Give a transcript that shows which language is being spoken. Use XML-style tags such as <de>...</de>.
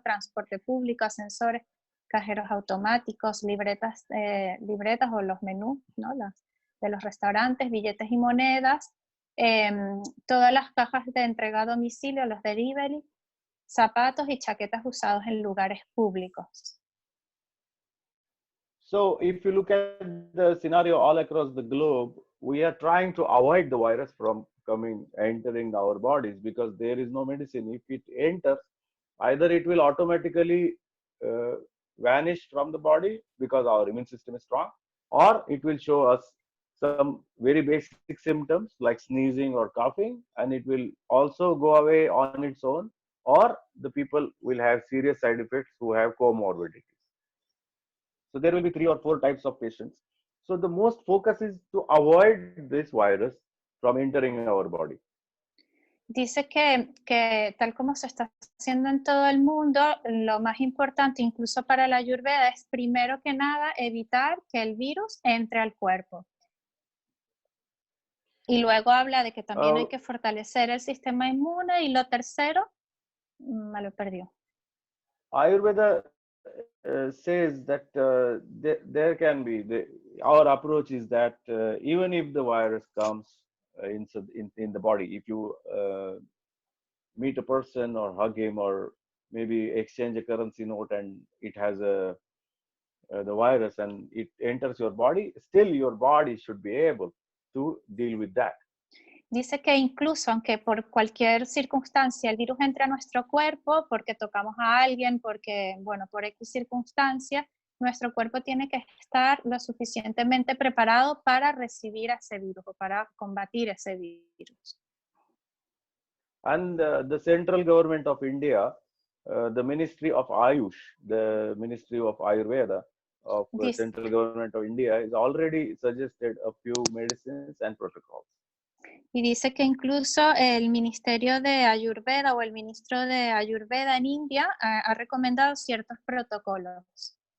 <es>Transporte público, ascensores, cajeros automáticos, libretas o los menús, ¿no? De los restaurantes, billetes y monedas, todas las cajas de entrega a domicilio, los delivery, zapatos y chaquetas usados en lugares públicos.</es> <en>So if you look at the scenario all across the globe, we are trying to avoid the virus from entering our bodies because there is no medicine. If it enters, either it will automatically vanish from the body because our immune system is strong, or it will show us some very basic symptoms like sneezing or coughing, and it will also go away on its own. or the people will have serious side effects who have comorbidities. So there will be 3 or 4 types of patients. So the most focus is to avoid this virus from entering our body.</en> <es>Dice que tal como se está haciendo en todo el mundo, lo más importante incluso para la Ayurveda es primero que nada evitar que el virus entre al cuerpo. Y luego habla de que también hay que fortalecer el sistema inmune y lo tercero, me lo perdió.</es> <en>Ayurveda says that there can be, our approach is that even if the virus comes in the body, if you meet a person or hug him or maybe exchange a currency note and it has the virus and it enters your body, still your body should be able to deal with that.</en> <es>Dice que incluso aunque por cualquier circunstancia el virus entre a nuestro cuerpo, porque tocamos a alguien, porque, bueno, por X circunstancia, nuestro cuerpo tiene que estar lo suficientemente preparado para recibir ese virus o para combatir ese virus.</es> <en>And the central government of India, the Ministry of Ayush, the Ministry of Ayurveda of the central government of India, is already suggested a few medicines and protocols.</en> <es>Y dice que incluso el Ministerio de Ayurveda o el Ministro de Ayurveda en India ha recomendado ciertos protocolos.</es>